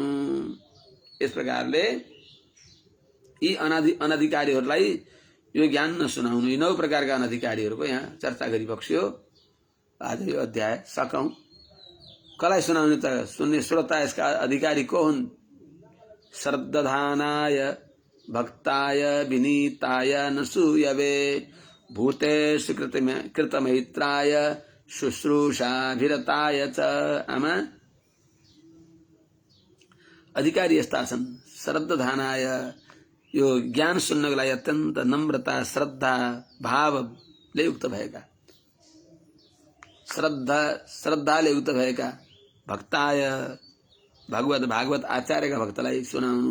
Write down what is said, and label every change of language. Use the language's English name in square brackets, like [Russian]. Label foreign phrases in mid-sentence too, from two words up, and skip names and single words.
[Nepali] यस प्रकारले यी अनधिकारीहरूलाई यो ज्ञान नसुनाउनु। यी 9 प्रकारका अनधिकारीहरूको यहाँ चर्चा गरिबक्स्यो। आज यो अध्याय सकौं। कसलाई सुनाउने त? सुन्ने श्रोता यसका अधिकारी को हुन्? [Sanskrit] श्रद्धानाय भक्ताय विनीताय नसूयवे भूतेषु कृतमैत्राय शुश्रूषाभिरताय च। [Nepali] आमा अधिकारी यस्ता छन् श्रद्धानाय, यो ज्ञान सुन्नको लागि अत्यन्त नम्रता श्रद्धा भावले युक्त भएका, श्रद्धाले युक्त भएका भक्ताय भागवत आचार्यका भक्तलाई सुनाउनु।